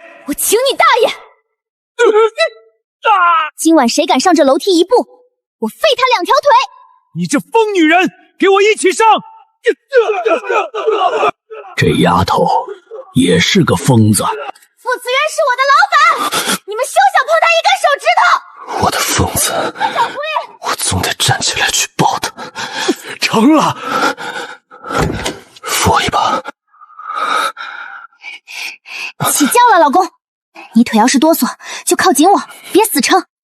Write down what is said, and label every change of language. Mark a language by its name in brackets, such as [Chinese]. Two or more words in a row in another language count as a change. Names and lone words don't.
[Chinese] 我請你大爺！今晚誰敢上這樓梯一步，我廢他2條腿！你這瘋女人，給我一起上！這丫頭也是個瘋子。傅慈淵是我的老闆，你們休想碰他一根手指頭！我的瘋子，小狐狸，我總得站起來去抱他。成了，扶我一把。起轎了，老公，你腿要是哆嗦，就靠緊我，別死撐。